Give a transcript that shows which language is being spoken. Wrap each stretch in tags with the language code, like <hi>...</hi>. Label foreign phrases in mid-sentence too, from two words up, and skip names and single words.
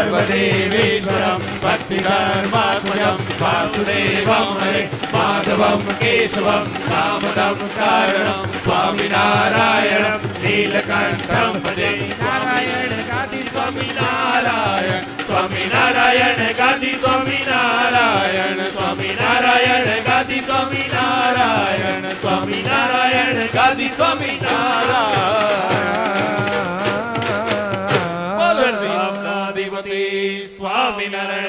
<sa>महादेवेश्वरं भक्तिधर्मात्मजं वासुदेवं हरे माधवं केशवं दामोदरं कारणं स्वामिनारायणं नीलकण्ठं भजे</sa> <gu>નારાયણ ગાદી સ્વામિનારાયણ સ્વામિનારાયણ ગાદી સ્વામિનારાયણ સ્વામિનારાયણ ગાદી સ્વામિનારાયણ સ્વામિનારાયણ ગાદી સ્વામિનારાયણ સ્વામિનારાયણ</gu>